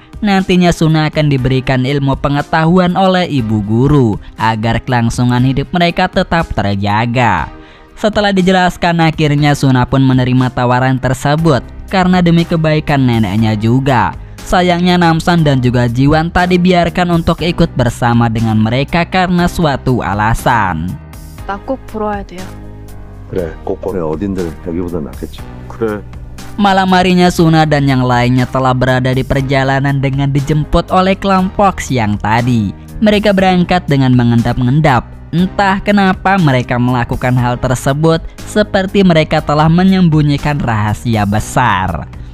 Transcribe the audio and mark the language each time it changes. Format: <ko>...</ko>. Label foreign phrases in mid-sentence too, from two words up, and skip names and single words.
<id>Nantinya Suna akan diberikan ilmu pengetahuan oleh ibu guru agar kelangsungan hidup mereka tetap terjaga. Setelah dijelaskan, akhirnya Suna pun menerima tawaran tersebut karena demi kebaikan neneknya juga. Sayangnya Namsan dan juga Jiwan tak dibiarkan untuk ikut bersama dengan mereka karena suatu alasan.</id> <ko>나 꼭 불어야 돼요. 그래, 그래 어딘들 여기보다 낫겠지. 그래.</ko> <id>Malam harinya Suna dan yang lainnya telah berada di perjalanan dengan dijemput oleh kelompok siang tadi. Mereka berangkat dengan mengendap-endap. Entah kenapa mereka melakukan hal tersebut, seperti mereka telah menyembunyikan rahasia besar.</id>